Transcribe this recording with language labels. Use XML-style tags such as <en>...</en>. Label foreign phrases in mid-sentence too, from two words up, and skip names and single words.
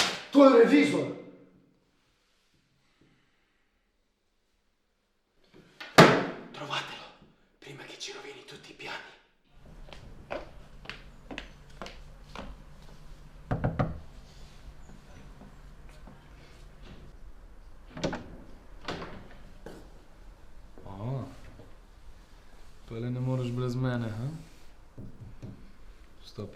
<sl>To je revizor.</sl> <it>Trovatelo, prima che ci rovini tutti i piani.</it> <sl>Tole ne moreš brez mene, ha? Vstopi.</sl>